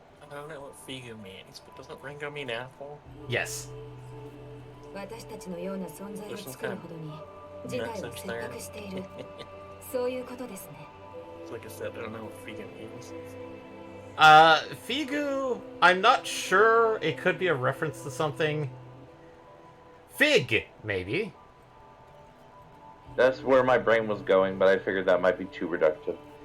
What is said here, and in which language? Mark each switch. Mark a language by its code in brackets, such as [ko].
[en] I don't know what Figu means, but doesn't Ringo mean apple? Yes. [ja] 私たちのような存在を作るほどに事態を切迫している。そういうことですね。 [en] Like I said, I don't know what Figu means. Figu, I'm not sure. It could be a reference to something. Fig, maybe. That's where my brain was going, but I figured that might be too reductive.